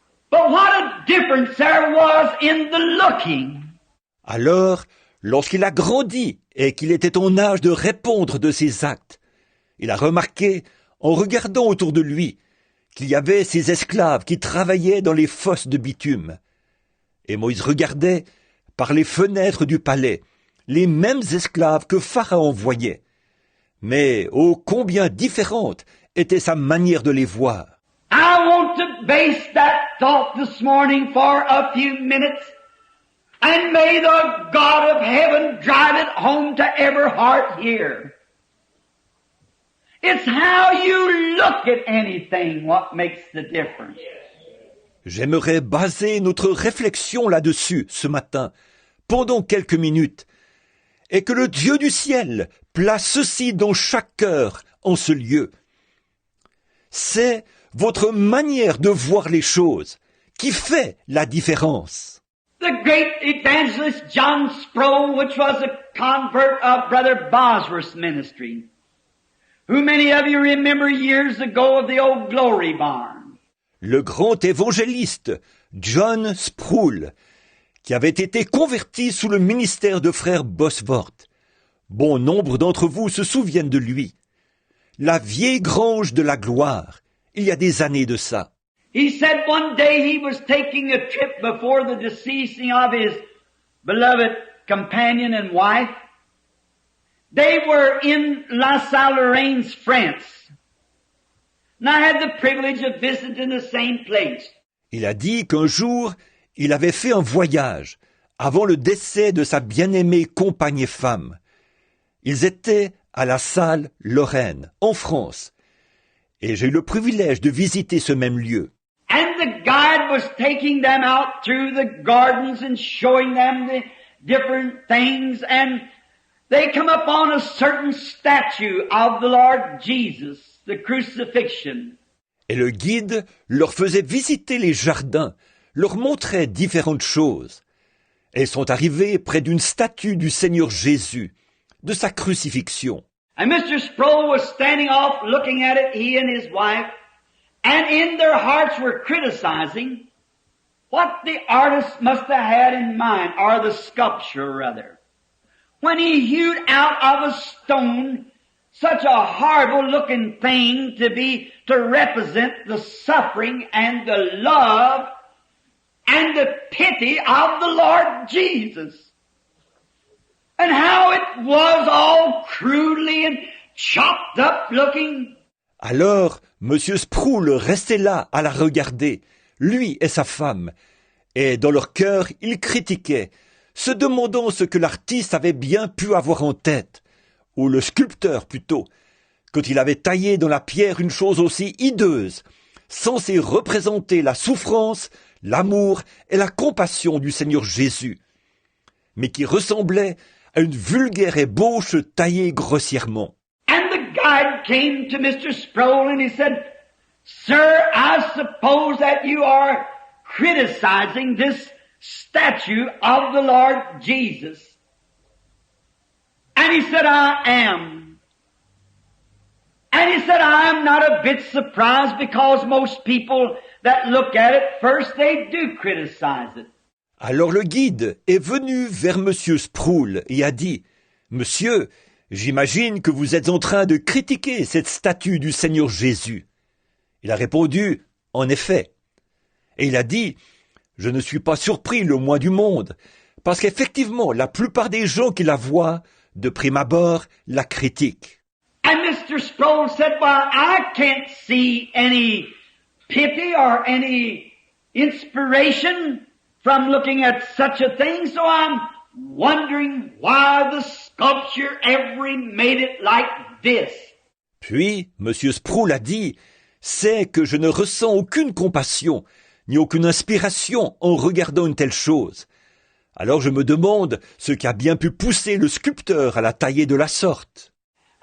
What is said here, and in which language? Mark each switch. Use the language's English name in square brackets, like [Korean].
[English] But what a difference there was in the looking. [French] Alors, lorsqu'il a grandi et qu'il était en âge de répondre de ses actes, il a remarqué, en regardant autour de lui, qu'il y avait ces esclaves qui travaillaient dans les fosses de bitume. Et Moïse regardait, par les fenêtres du palais, les mêmes esclaves que Pharaon voyait. Mais ô combien différente était sa manière de les voir. [English] I want to base that thought this morning for a few minutes, and may the God of heaven drive it home to every heart here. It's how you look at anything what makes the difference. [French] J'aimerais baser notre réflexion là-dessus ce matin, pendant quelques minutes, et que le Dieu du ciel place ceci dans chaque cœur en ce lieu. C'est votre manière de voir les choses qui fait la différence. [English] The great evangelist John Sproul, which was a convert of Brother Bosworth's ministry, who many of you remember years ago of the old Glory Barn. [French] Le grand évangéliste John Sproul, qui avait été converti sous le ministère de frère Bosworth. Bon nombre d'entre vous se souviennent de lui. La vieille grange de la gloire, il y a des années de ça. [English] He said one day he was taking a trip before the deceasing of his beloved companion and wife. They were in La Salle-Lorraine's, France. And I had the privilege of visiting the same place. [French] Il a dit qu'un jour, il avait fait un voyage avant le décès de sa bien-aimée compagne et femme. Ils étaient à la Salle Lorraine, en France, et j'ai eu le privilège de visiter ce même lieu. [English] And the guide was taking them out through the gardens and showing them the different things, and they come upon a certain statue of the Lord Jesus, the crucifixion. [French] Et le guide leur faisait visiter les jardins, leur montrait différentes choses. Elles sont arrivées près d'une statue du Seigneur Jésus, de sa crucifixion. [English] And Mr. Sproul was standing off looking at it, he and his wife, and in their hearts were criticizing what the artist must have had in mind, or the sculpture rather, when he hewed out of a stone such a horrible looking thing to represent the suffering and the love and the pity of the Lord Jesus. And how it was all crudely and chopped up looking. [French] Alors, M. Sproul restait là à la regarder, lui et sa femme, et dans leur cœur, ils critiquaient, se demandant ce que l'artiste avait bien pu avoir en tête, ou le sculpteur plutôt, quand il avait taillé dans la pierre une chose aussi hideuse, censée représenter la souffrance, l'amour et la compassion du Seigneur Jésus, mais qui ressemblait à une vulgaire ébauche taillée grossièrement. [English] And the guide came to Mr. Sproul and he said, "Sir, I suppose that you are criticizing this statue of the Lord Jesus." And he said, "I am." And he said, "I'm not a bit surprised because most people that look at it first, they do criticize it." [French] Alors le guide est venu vers M. Sproul et a dit « Monsieur, j'imagine que vous êtes en train de critiquer cette statue du Seigneur Jésus. » Il a répondu « En effet. » Et il a dit « Je ne suis pas surpris le moins du monde, parce qu'effectivement, la plupart des gens qui la voient, de prime abord, la critiquent. » [English] And Mr. Sproul said, "Well, I can't see any pity or any inspiration from looking at such a thing, so I'm wondering why the sculpture ever made it like this." [French] Puis, M. Sproul a dit « C'est que je ne ressens aucune compassion, ni aucune inspiration en regardant une telle chose. Alors je me demande ce qui a bien pu pousser le sculpteur à la tailler de la sorte. »